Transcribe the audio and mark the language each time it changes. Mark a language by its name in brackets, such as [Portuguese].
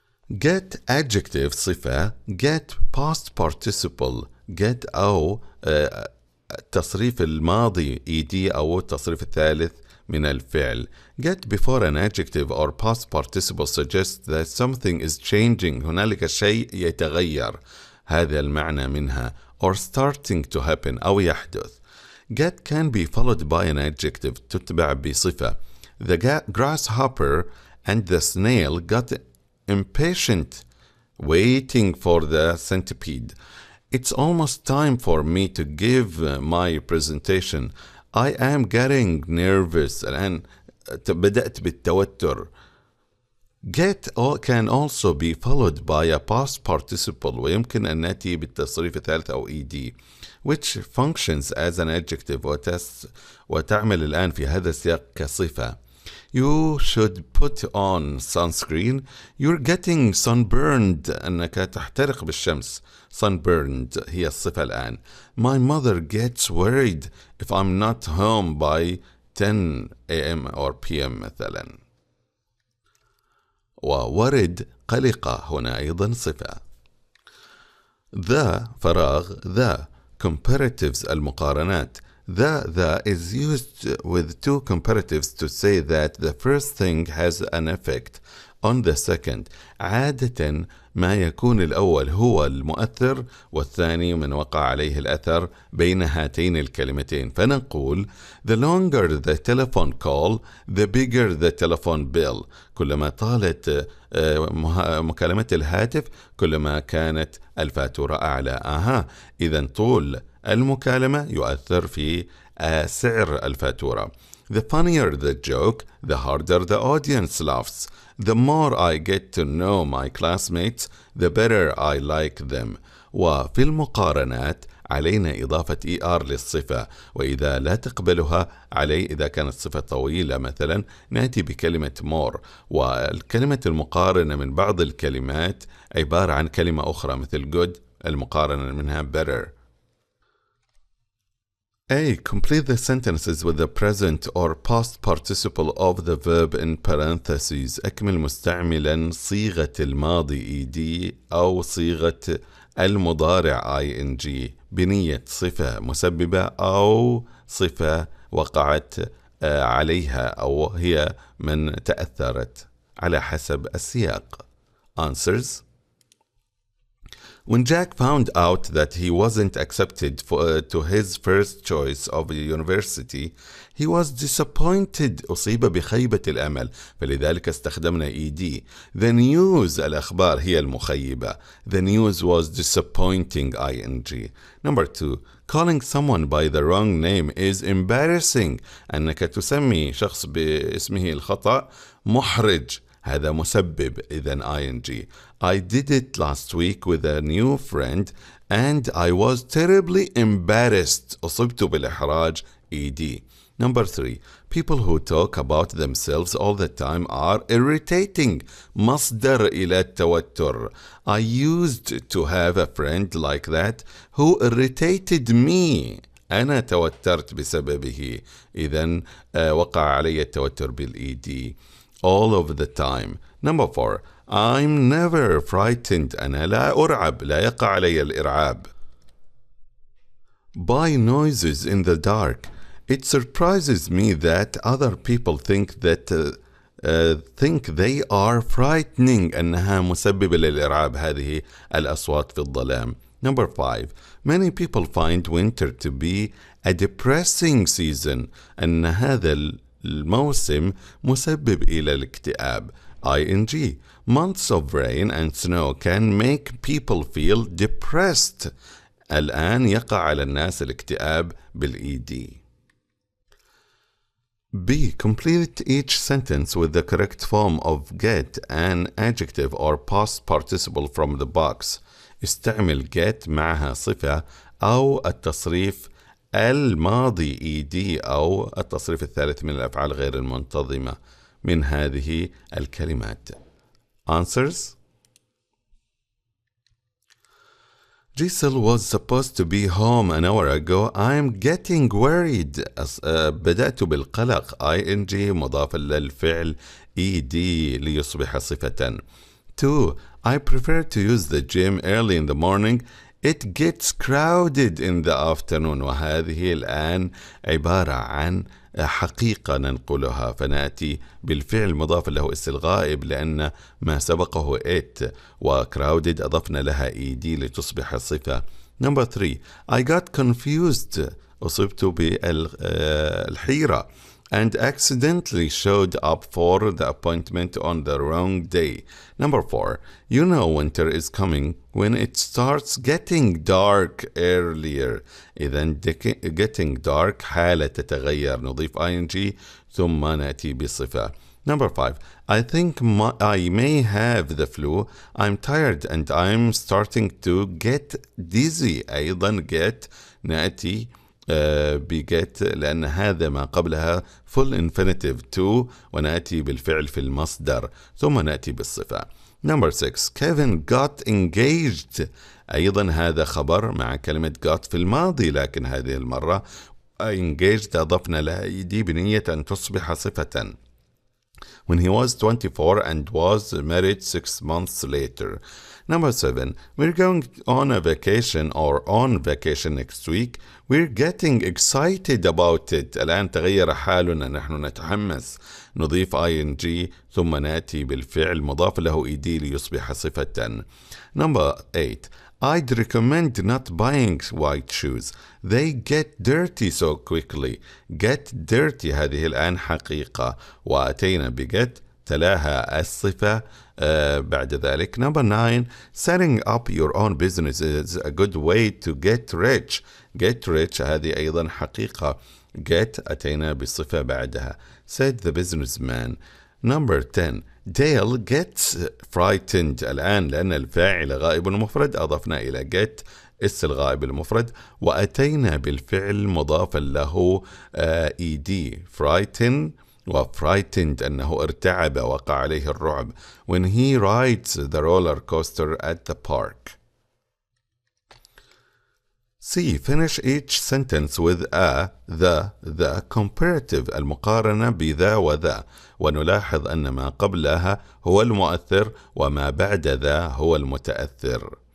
[English] Get adjective [Arabic] صفة. [English] Get past participle. [Arabic] Get أو التصريف الماضي ed أو التصريف الثالث من الفعل. [English] Get before an adjective or past participle suggests that something is changing. [Arabic] هنالك شيء يتغير. هذا المعنى منها. [English] Or starting to happen [Arabic] أو يحدث. [English] Get can be followed by an adjective [Arabic] تتبع بصفة. [English] The grasshopper and the snail got impatient waiting for the centipede. It's almost time for me to give my presentation. I am getting nervous. [Arabic] الآن بدأت بالتوتر. [English] Get can also be followed by a past participle [Arabic] ويمكن أن نأتي بالتصريف الثالث أو [English] ed which functions as an adjective [Arabic] وتعمل الآن في هذا السياق كصفة. [English] You should put on sunscreen. You're getting sunburned. [Arabic] أنك تحترق بالشمس. Sunburned هي الصفة الآن. [English] My mother gets worried if I'm not home by 10 a.m. or p.m. [Arabic] مثلا. وورد قلقة هنا أيضا صفة. [English] The [Arabic] فراغ [English] the comparatives [Arabic] المقارنات. [English] The is used with two comparatives to say that the first thing has an effect on the second. [Arabic] عادة ما يكون الأول هو المؤثر والثاني من وقع عليه الأثر بين هاتين الكلمتين. فنقول [English] the longer the telephone call, the bigger the telephone bill. [Arabic] كلما طالت مكالمة الهاتف كلما كانت الفاتورة أعلى. إذن طول المكالمة يؤثر في سعر الفاتورة. [English] The funnier the joke, the harder the audience laughs. The more I get to know my classmates, the better I like them. [Arabic] وفي المقارنات علينا إضافة ER للصفة، وإذا لا تقبلها علي إذا كانت صفة طويلة مثلا نأتي بكلمة more. والكلمة المقارنة من بعض الكلمات عبارة عن كلمة أخرى مثل good، المقارنة منها better. [English] A. Complete the sentences with the present or past participle of the verb in parentheses. [Arabic] أكمل مستعملا صيغة الماضي ED أو صيغة المضارع ING بنية صفة مسببة أو صفة وقعت عليها أو هي من تأثرت على حسب السياق. [English] Answers. When Jack found out that he wasn't accepted to his first choice of the university, he was disappointed. [Arabic] أصيب بخيبة الأمل، فلذلك استخدمنا ED. [English] The news، [Arabic] الأخبار هي المخيبة. [English] The news was disappointing ING. Number 2. Calling someone by the wrong name is embarrassing. [Arabic] أنك تسمي شخص باسمه الخطأ محرج، هذا مسبب، إذن ING. [English] I did it last week with a new friend and I was terribly embarrassed. [Arabic] أصبت بالإحراج ED. [English] Number 3. People who talk about themselves all the time are irritating. [Arabic] مصدر إلى التوتر. [English] I used to have a friend like that who irritated me. [Arabic] أنا توترت بسببه، إذن وقع علي التوتر بالED. [English] All of the time. Number 4. I'm never frightened. [Arabic] أنا لا أرعب، لا يقع علي الإرعاب. [English] By noises in the dark. It surprises me that other people think they are frightening. [Arabic] أنها مسببة للإرعاب، هذه الأصوات في الظلام. [English] Number 5. Many people find winter to be a depressing season. [Arabic] أن هذا الموسم مسبب إلى الاكتئاب ING. [English] Months of rain and snow can make people feel depressed. [Arabic] الآن يقع على الناس الاكتئاب بالED. [English] B. Complete each sentence with the correct form of get an adjective or past participle from the box. [Arabic] استعمل get معها صفة أو التصريف الماضي ED أو التصريف الثالث من الأفعال غير المنتظمة من هذه الكلمات. [English] Answers. Giselle was supposed to be home an hour ago. I'm getting worried. [Arabic] بدأت بالقلق ING مضاف للفعل ED ليصبح صفة. [English] 2. I prefer to use the gym early in the morning. It gets crowded in the afternoon. [Arabic] وهذه الآن عبارة عن حقيقة ننقلها، فنأتي بالفعل مضاف له اسم الغائب لأن ما سبقه it، وcrowded أضفنا لها ED لتصبح صفة. [English] Number 3. I got confused. [Arabic] أصبت بالحيرة. [English] And accidentally showed up for the appointment on the wrong day. Number 4. You know winter is coming when it starts getting dark earlier. [Arabic] إذن [English] getting dark [Arabic] حالة تتغير، نضيف ING ثم نأتي بصفة. [English] Number 5. I think I may have the flu. I'm tired and I'm starting to get dizzy. [Arabic] أيضا get نأتي بget لأن هذا ما قبلها [English] full infinitive to [Arabic] ونأتي بالفعل في المصدر ثم نأتي بالصفة. [English] Number 6. Kevin got engaged. [Arabic] أيضا هذا خبر مع كلمة got في الماضي، لكن هذه المرة engaged أضفنا لها ED بنية أن تصبح صفة. [English] When he was 24 and was married 6 months later. Number 7. We're going on a vacation or on vacation next week. We're getting excited about it. [Arabic] الآن تغير حالنا، نحن نتحمس. نضيف ing ثم نأتي بالفعل مضاف له ed ليصبح صفة. [English] Number 8. I'd recommend not buying white shoes. They get dirty so quickly. Get dirty [Arabic] هذه الآن حقيقة، وأتينا بget تلاها الصفة بعد ذلك. [English] Number 9. Setting up your own business is a good way to get rich. Get rich [Arabic] هذه أيضا حقيقة. Get أتينا بالصفة بعدها. [English] Said the businessman. Number 10. Dale gets frightened. [Arabic] الآن لأن الفاعل غائب مفرد أضفنا إلى get اس الغائب المفرد، وأتينا بالفعل مضافا له ed. frighten وfrightened أنه ارتعب، وقع عليه الرعب. [English] When he rides the roller coaster at the park. C. Finish each sentence with a, the comparative [Arabic] المقارنة بذا وذا، ونلاحظ أن ما قبلها هو المؤثر وما بعد ذا هو المتأثر.